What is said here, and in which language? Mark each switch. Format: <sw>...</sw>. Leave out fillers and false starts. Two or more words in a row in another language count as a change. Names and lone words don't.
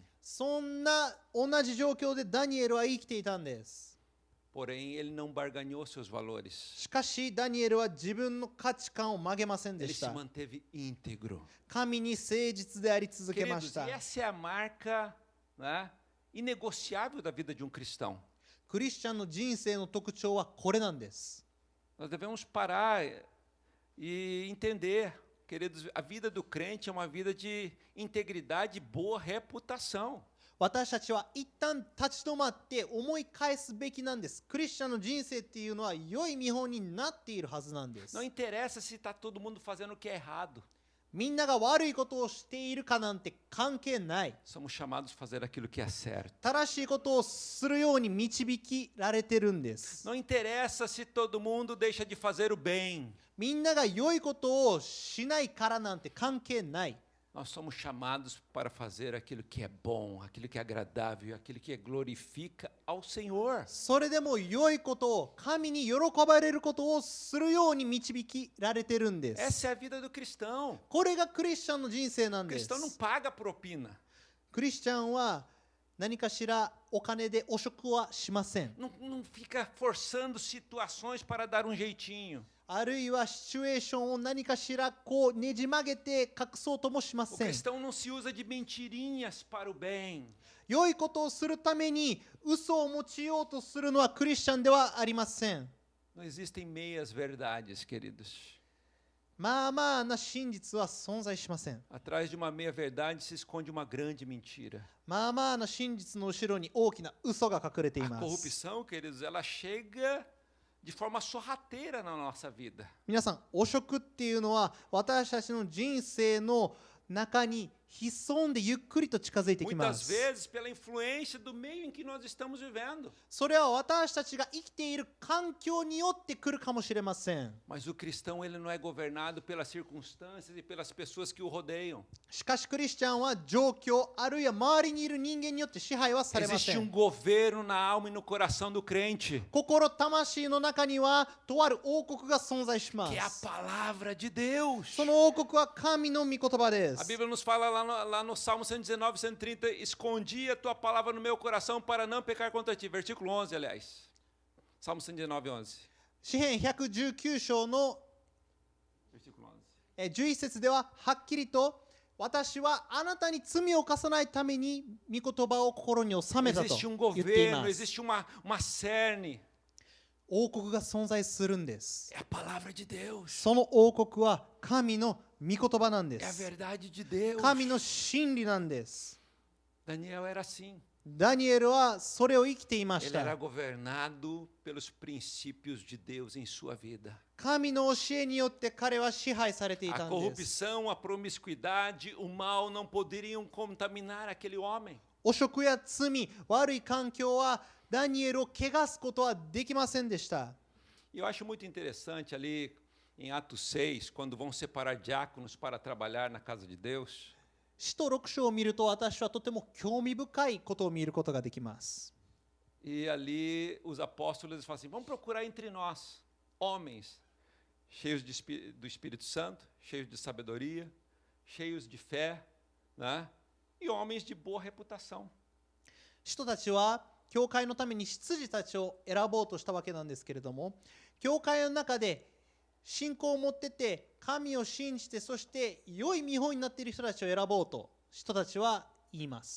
<ja>そんな同じ状況でダニエルは生きていたんです。</ja> <pt>Porém, ele não barganhou seus valores.</pt> <ja>しかしダニエルは自分の価値観を曲げませんで</ja> <pt>Ele</pt> <ja>し</ja> <pt>se</pt> <ja>た。</ja> <pt>manteve íntegro.</pt> <ja>神に誠実であり続けま</ja> <pt>Queridos,</pt> <ja>した</ja> <pt>e。essa é a marca, né, inegociável da vida de um cristão.</pt> <ja>クリスチャンの人生の特徴はこれなんです。</ja> <pt>Nós devemos parar e entender, queridos, a vida do crente é uma vida de integridade e boa reputação.</pt> <ja>私たちは一旦立ち止まって思い返すべきなんです。クリスチャンの人生っていうのは良い見本になっているはずなんです。</ja> <pt>Não interessa se está todo mundo fazendo o que é errado.</pt> <ja>みんなが悪いことをしているかなんて関係ない。</ja> <pt>Somos chamados a fazer aquilo que é certo.</pt> <ja>正しいことをするように導きられてるんです。</ja> <pt>Não interessa se todo mundo deixa de fazer o bem.</pt> <ja>みんなが良いことをしないからなんて関係ない。</ja> <pt>Nós somos chamados para fazer aquilo que é bom, aquilo que é agradável, aquilo que glorifica ao Senhor.</pt> <ja>それでも良いことを神に喜ばれることをするように導きられてるんです。</ja> <pt>Essa é a vida do cristão.</pt> <ja>これがクリスチャンの人生な</ja> <pt>O</pt> <ja>んです。</ja> <pt>cristão não paga propina.</pt> <ja>クリスチャンは何かしらお金で汚職はしません。</ja> <pt>Não fica forçando situações para dar um jeitinho.</pt> <ja>あるいはシチュエーションを何かしらこうねじ曲げて隠そうともしま</ja> <pt>O</pt> <ja>せん。</ja> <pt>cristão não se usa de mentirinhas para o bem.</pt> <ja>良いことをするために嘘を用いようとするのはクリスチャンではありません。</ja> <pt>Não existem meias verdades, queridos.</pt> <ja>まあまあな真実は存在しません。</ja> <pt>Atrás de uma meia verdade se esconde uma grande mentira.</pt> <ja>まあまあな真実の後ろに大きな嘘が隠れてい</ja> <pt>A</pt> <ja>ます。</ja> <pt>corrupção, queridos, ela chega de forma sorrateira na nossa vida.</pt> <ja>皆さん、汚職っていうのは私たちの人生の中に潜んでゆっくりと近づいてきま</ja> <pt>Muitas</pt> <ja>す。</ja> <pt>vezes pela influência do meio em que nós estamos vivendo.</pt> <ja>それは私たちが生きている環境によって来るかもしれません。</ja> <pt>Mas o cristão, ele não é governado pelas circunstâncias e pelas pessoas que o rodeiam.</pt> <ja>しかしクリスチャンは状況あるいは周りにいる人間によって支配はされませ</ja> <pt>Existe</pt> <ja>ん。</ja> <pt>governo na alma e no coração do crente,</pt> <ja>心魂の中にはとある王国が存在しま</ja> <pt>que é a</pt> <ja>す。</ja> <pt>palavra de Deus.</pt> <ja>その王国は神の御言葉で</ja> <pt>A</pt> <ja>す。</ja> <pt>Bíblia nos fala lá no Salmo 119, 130, escondi a tua palavra no meu coração para não pecar contra ti. Versículo 11, aliás. Salmo 119, 11.</pt> <ja>詩編119章の</ja> <pt>Versículo 11.</pt> <ja>11節でははっきりと私はあなたに罪を犯さないために御言葉を心に収めたと</ja> <pt>Existe</pt> <ja>言</ja> <pt>um</pt> <ja>っていま</ja> <pt>governo,</pt> <ja>す。</ja> <pt>existe uma cerne.</pt> <ja>王国が存在するんです。</ja> <pt>É a palavra de Deus.</pt> <ja>その王国は神の御言葉なんで</ja> <pt>É a</pt> <ja>す。</ja> <pt>verdade de Deus.</pt> <ja>神の真理なんです。</ja> <pt>Daniel era assim.</pt> <ja>ダニエルはそれを生きていまし</ja> <pt>Ele era</pt> <ja>た。</ja> <pt>governado pelos princípios de Deus em sua vida.</pt> <ja>神の教えによって彼は支配されてい</ja> <pt>A</pt> <ja>たんです。</ja> <pt>corrupção, a promiscuidade, o mal não poderiam contaminar aquele homem.</pt> <ja>汚職や罪、悪い環境はダニエルを汚すことはできませんでした。</ja> <pt>E eu acho muito interessante ali em Atos 6, quando vão separar diáconos para trabalhar na casa de Deus.</pt> <ja>使徒6章を見ると私はとても興味深いことを見ることができます。</ja> <pt>E ali os apóstolos eles falam assim: vamos procurar entre nós homens cheios do Espírito Santo, cheios de sabedoria, cheios de fé, né? E homens de boa reputação.</pt> <ja>使徒たちは教会のために執事たちを選ぼうとしたわけなんですけれども、教会の中で信仰を持ってて神を信じて、そして良い見本になっている人たちを選ぼうと使徒たちは言います。</ja>